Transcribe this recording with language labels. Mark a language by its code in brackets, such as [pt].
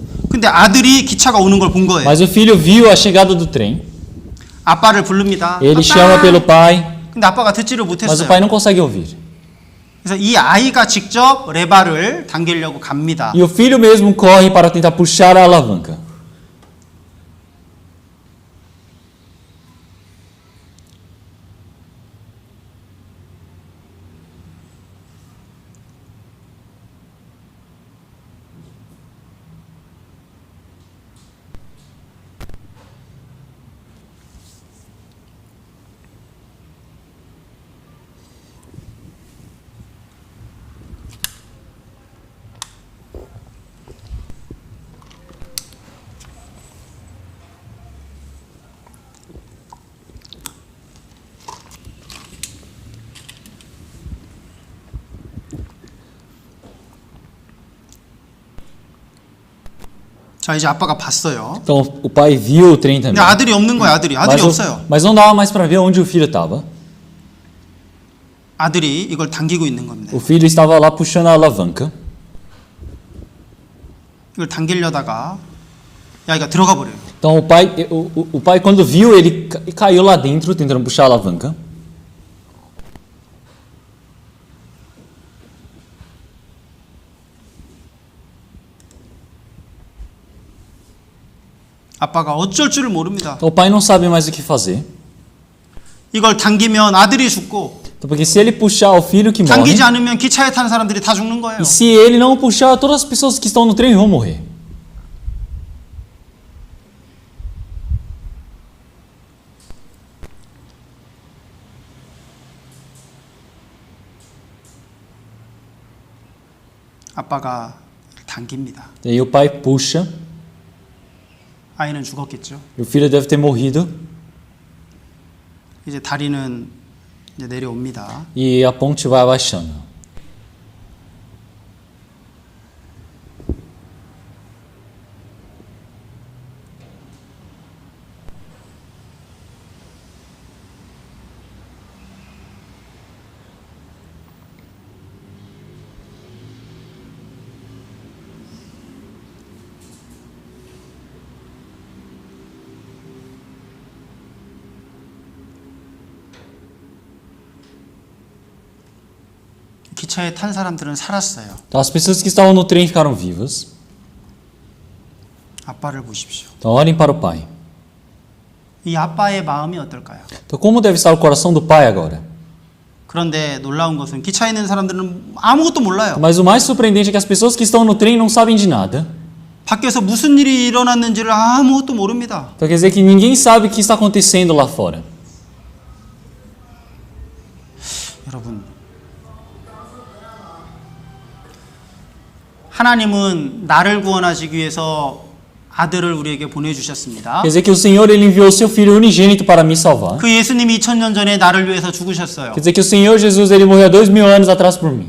[ko] 근데 아들이 기차가 오는 걸 본 거예요. [pt] Mas o filho viu a chegada do trem. [ko] 아빠를 부릅니다. [pt] Ele [ko] 아빠! [pt] chama pelo pai, [ko] 근데 아빠가 듣지를 [pt] mas o [ko] 못했어요. [pt] pai não consegue ouvir. [ko] 그래서 이 아이가 직접 레바를 당기려고 갑니다. [pt] E o filho mesmo corre para tentar puxar a alavanca. [ko] 자, 이제 아빠가 봤어요. [pt] Então o pai viu o trem [ko] 근데 [pt] também. [ko] 아들이 없는 거야, 아들이 없어요. [pt] Mas não dava mais para ver onde o filho estava. [ko] 아들이 이걸 당기고 있는 겁니다. [pt] O filho estava lá puxando a alavanca. [ko] 이걸 당기려다가 야, 이거 들어가 버려요. [pt] Então o pai quando viu, ele caiu lá dentro tentando puxar a alavanca. [ko] 아빠가 어쩔 줄을 모릅니다. [pt] Então o pai não sabe mais o que fazer. [ko] 이걸 당기면 아들이 죽고 [pt] Então, porque se ele puxar o filho que morre, [ko] 당기지 않으면 기차에 탄 사람들이 다 죽는 거예요. [pt] e se ele não puxar, todas as pessoas que estão no trem vão morrer. [ko] 아빠가 당깁니다. [pt] E aí o pai puxa, [ko] 아이는 죽었겠죠. [pt] e o filho deve ter morrido, [ko] 이제 다리는 이제 내려옵니다. [pt] e a ponte vai abaixando. [ko] 기차에 탄 사람들은 살았어요. [pt] Então as pessoas que estavam no trem ficaram vivas. [ko] 아빠를 보십시오. [pt] Então olhem para o pai. [ko] 이 아빠의 마음이 어떨까요? [pt] Então como deve estar o coração do pai agora? [ko] 그런데 놀라운 것은 기차에 있는 사람들은 아무것도 몰라요. [pt] Mas o mais surpreendente é que as pessoas que estão no trem não sabem de nada. [ko] 밖에서 무슨 일이 일어났는지를 아무것도 모릅니다. [pt] Então quer dizer que ninguém sabe o que está acontecendo lá fora. [ko] 여러분, 하나님은 나를 구원하시기 위해서 아들을 우리에게 보내주셨습니다. [pt] Quer dizer que o Senhor ele enviou o seu filho unigênito para me salvar. [ko] 그 예수님이 2000년 전에 나를 위해서 죽으셨어요. [pt] Quer dizer que o Senhor Jesus ele morreu há 2000 anos atrás por mim.